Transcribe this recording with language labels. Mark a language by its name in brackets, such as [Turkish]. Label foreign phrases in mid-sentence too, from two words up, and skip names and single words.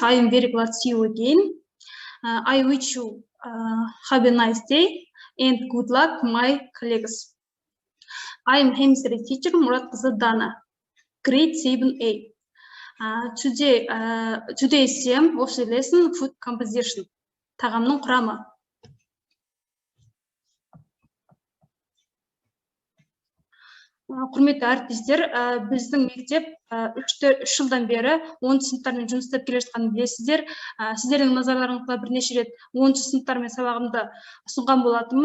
[English] I am very glad to see you again. I wish you have a nice day and good luck, my colleagues. I am chemistry teacher Murat Dana, grade 7A. Today's theme of the lesson, food composition. [Kazakh] Тағамның құрамы. Құрметті әріптестер, біздің мектеп 3 жылдан бері 10 сыныптармен жұмыс істеп келе жатқанын білесіздер. Сіздердің назарларыңызға бірнеше рет 10 сыныптармен сабағымды ұсынған болатынмын.